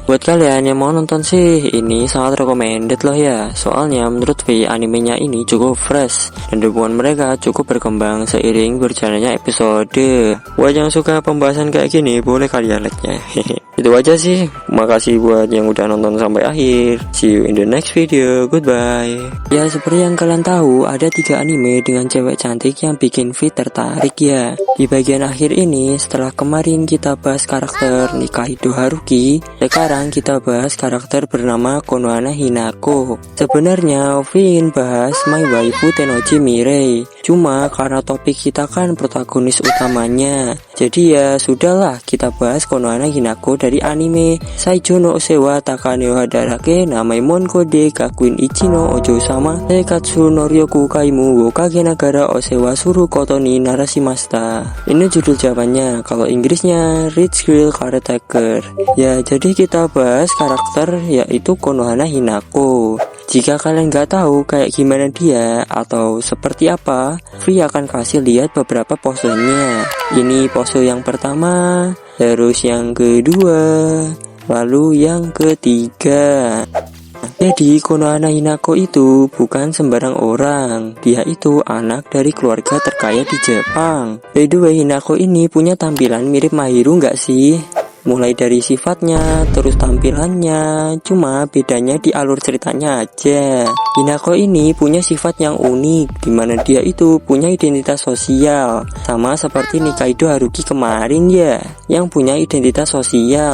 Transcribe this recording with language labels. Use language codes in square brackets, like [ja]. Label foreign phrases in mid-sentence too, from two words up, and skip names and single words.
[id] Buat kalian yang mau nonton sih, ini sangat recommended loh ya. Soalnya menurut Vi animenya ini cukup fresh, dan hubungan mereka cukup berkembang seiring berjalannya episode. Buat yang suka pembahasan kayak gini, boleh kalian like-nya. Itu aja sih. Makasih buat yang udah nonton sampai akhir. [en] See you in the next video. Goodbye. [id] Ya seperti yang kalian tahu, ada 3 anime dengan cewek cantik yang bikin Vi tertarik ya. Di bagian akhir ini, setelah kemarin kita bahas karakter Nikaido Haruki, sekarang kita bahas karakter bernama Konohana Hinako. Sebenarnya Vi ingin bahas My Waifu Tennoji Mirei, cuma karena topik kita kan protagonis utamanya, jadi ya sudahlah kita bahas Konohana Hinako dari anime Saijo no Sewa Takaneo Hadarake Namaimon Kode Gakuin Ichino Ojo Sama Seikatsu no Ryoku Kaimu wo Kage Nagara Osewa Suru Kotoni Narashimashita. Ini judul Japanya, kalau Inggrisnya Rich Girl Caretaker. Ya jadi kita bahas karakter yaitu Konohana Hinako. Jika kalian nggak tahu kayak gimana dia atau seperti apa, Vi akan kasih lihat beberapa posenya. Ini pose yang pertama, terus yang kedua, lalu yang ketiga. Jadi Konohana Hinako itu bukan sembarang orang. Dia itu anak dari keluarga terkaya di Jepang. [en] By the way, [id] Hinako ini punya tampilan mirip Mahiru nggak sih? Mulai dari sifatnya, terus tampilannya, cuma bedanya di alur ceritanya aja. Hinako ini punya sifat yang unik, dimana dia itu punya identitas sosial, sama seperti Nikaido Haruki kemarin ya, yang punya identitas sosial.